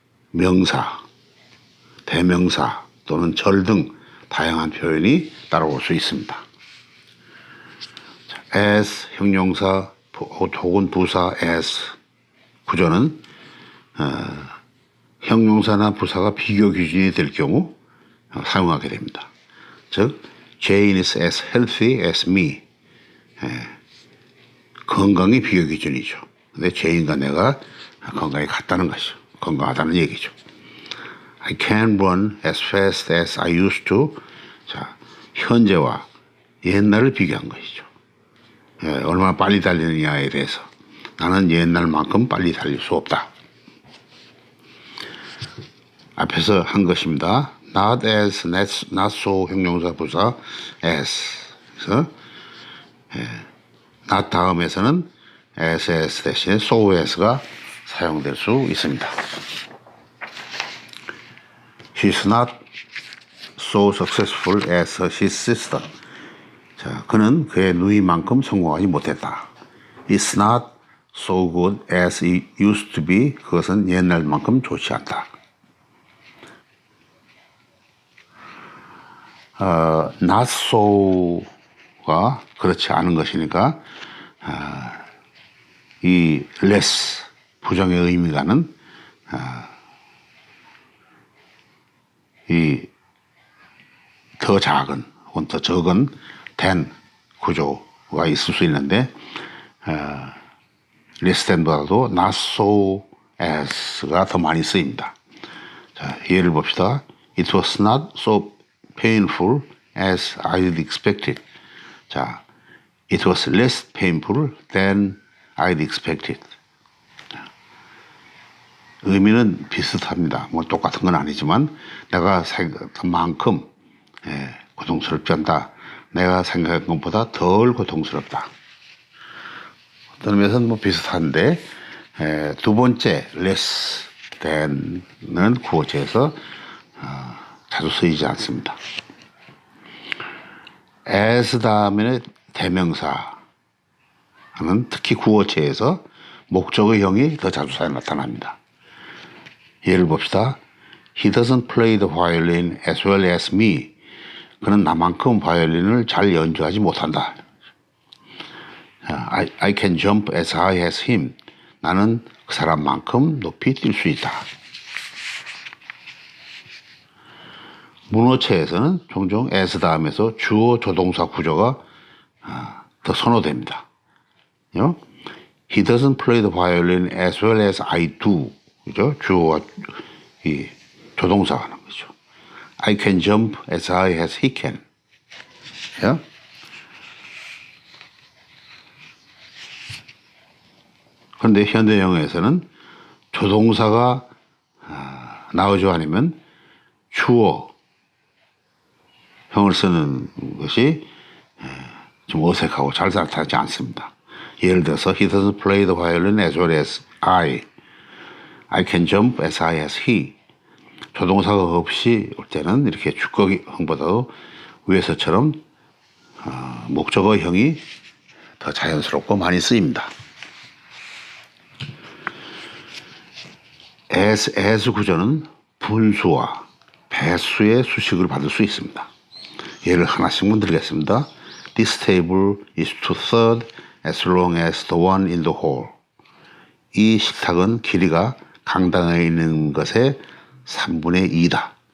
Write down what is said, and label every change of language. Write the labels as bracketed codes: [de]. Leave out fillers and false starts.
[ko] 명사, 대명사 또는 절 등 다양한 표현이 따라올 수 있습니다. as 형용사 혹은 부사 as 구조는 형용사나 부사가 비교 기준이 될 경우 사용하게 됩니다. [en] 즉, Jane is as healthy as me. [ko] 건강이 비교 기준이죠. 근데 죄인과 내가 건강이 같다는 것이죠. 건강하다는 얘기죠. [en] I can't run as fast as I used to. [ko] 자, 현재와 옛날을 비교한 것이죠. 예, 얼마나 빨리 달리느냐에 대해서 나는 옛날만큼 빨리 달릴 수 없다. 앞에서 한 것입니다. [en] Not as, not so [ko] 형용사 부사 [en] as. [ko] 그래서 not 다음에서는 as 대신에 so as가 사용될 수 있습니다. [en] She's not so successful as his sister. [ko] 자, 그는 그의 누이만큼 성공하지 못했다. [en] It's not so good as it used to be. [ko] 그것은 옛날만큼 좋지 않다. not so가 그렇지 않은 것이니까 이 less 부정의 의미가는 이 더 작은 혹은 더 적은 than 구조가 있을 수 있는데 less than보다도 not so as가 더 많이 쓰입니다. 자, 예를 봅시다. [en] It was not so painful as I'd expected. 자, it was less painful than I'd expected. [ko] 의미는 비슷합니다. 뭐 똑같은 건 아니지만 내가 생각한 만큼 고통스럽지 않다. 내가 생각한 것보다 덜 고통스럽다. 어떤 의미에서는 뭐 비슷한데 두 번째 less than은 구어체에서 자주 쓰이지 않습니다. as 다음에 대명사는 특히 구어체에서 목적의 형이 더 자주 나타납니다. 예를 봅시다. [en] He doesn't play the violin as well as me. [ko] 그는 나만큼 바이올린을 잘 연주하지 못한다. [en] I can jump as high as him. [ko] 나는 그 사람만큼 높이 뛸 수 있다. 문어체에서는 종종 as 다음에서 주어 조동사 구조가 더 선호됩니다. [en] He doesn't play the violin as well as I do. [ko] 그죠? 주어와 이 조동사가 하는 거죠. [en] I can jump as high as he can. [ko] 예? 그런데 현대영어에서는 조동사가 나오지 않으면 주어 형을 쓰는 것이 좀 어색하고 잘 나타나지 않습니다. 예를 들어서 [en] He doesn't play the violin as well as I can jump as high as he. [ko] 조동사가 없이 올 때는 이렇게 주격형보다도 위에서처럼 목적어형이 더 자연스럽고 많이 쓰입니다. as 구조는 분수와 배수의 수식을 받을 수 있습니다. 예를 하나씩만 드리겠습니다. [en] This table is 2/3 as long as the one in the hall. [ko] 이 식탁은 길이가 강당에 있는 것의 3분의 2다.